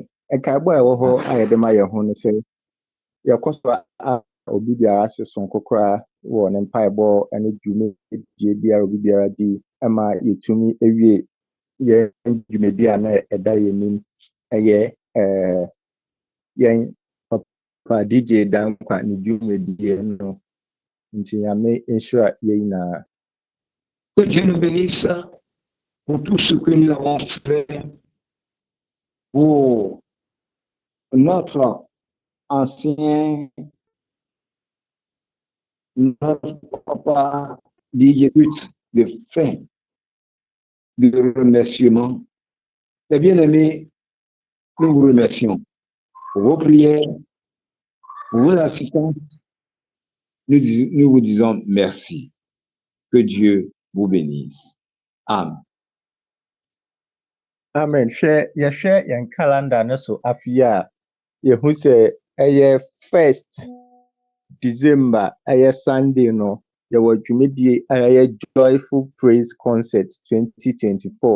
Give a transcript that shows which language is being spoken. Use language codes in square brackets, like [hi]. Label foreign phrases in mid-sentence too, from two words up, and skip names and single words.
[ak] Nkaebɔ a ɛwɔ hɔ a yɛde ma yɛn ho no sɛ yɛkɔ so a obi biara ase sonko koraa wɔ ne mpaebɔ ne dwumadie biara obi biara di ma yɛtumi awie yɛn dwumadie a na ɛda yɛn nim ɛyɛ yɛn papa DJ Dankwa ne dwumadie no. Nti Nyame nhyira yɛn nyinaa. [fr] Que Dieu nous bénisse pour tout ce que nous avons fait pour notre ancien, notre papa DJ de fin de remerciement. Les bien-aimés, nous vous remercions pour vos prières, pour vos assistances. Nous vous disons merci. Que Dieu vous bénisse. Amen. Amen. [ak] Hwɛ yɛn calendar no so afei a yɛhu sɛ ɛyɛ 1st December ɛyɛ Sunday no yɛwɔ dwumadie a ɛyɛ Joyful Praise Concert 2024.